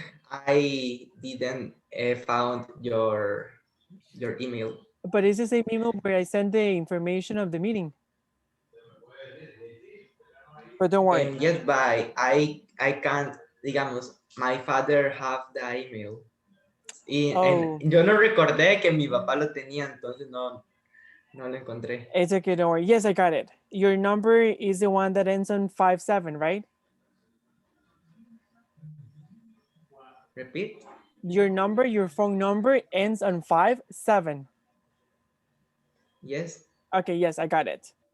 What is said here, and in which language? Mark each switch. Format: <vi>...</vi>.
<en>I didn't found your email. But it's the same email where I sent the information of the meeting. But don't worry. Yes, but I can't,</en> <es>digamos,</es> <en>my father have the email. Oh,</en> <es>Yo no recordé que mi papá lo tenía, entonces no lo encontré.</es> <en>it's okay. Don't worry. Yes, I got it. Your number is the one that ends on 57, right? Repeat? Your phone number ends on 57. Yes. Okay, yes, I got it.</en>